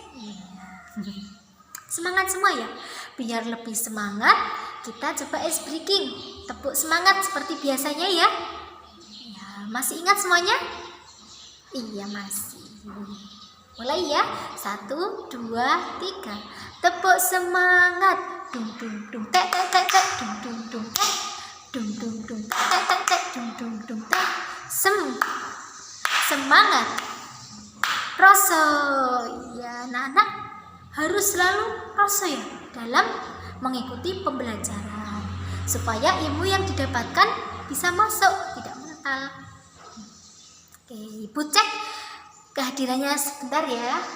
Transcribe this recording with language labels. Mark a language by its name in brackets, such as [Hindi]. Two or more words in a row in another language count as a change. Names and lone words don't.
[Indonesian] Semangat semua ya. Biar lebih semangat, kita coba [English] ice breaking. [Indonesian] Tepuk semangat seperti biasanya ya. Ya, masih ingat semuanya? Iya, masih. Mulai ya. 1, 2, 3. Tepuk semangat. Dung dung dung tek tek tek tek dung dung dung tek. Dung dung dung tek tek tek tek dung dung dung tek. Semangat. Rasa. Ya, anak-anak harus selalu rasa ya dalam mengikuti pembelajaran supaya ilmu yang didapatkan bisa masuk, tidak mental. Oke, Ibu cek kehadirannya sebentar ya.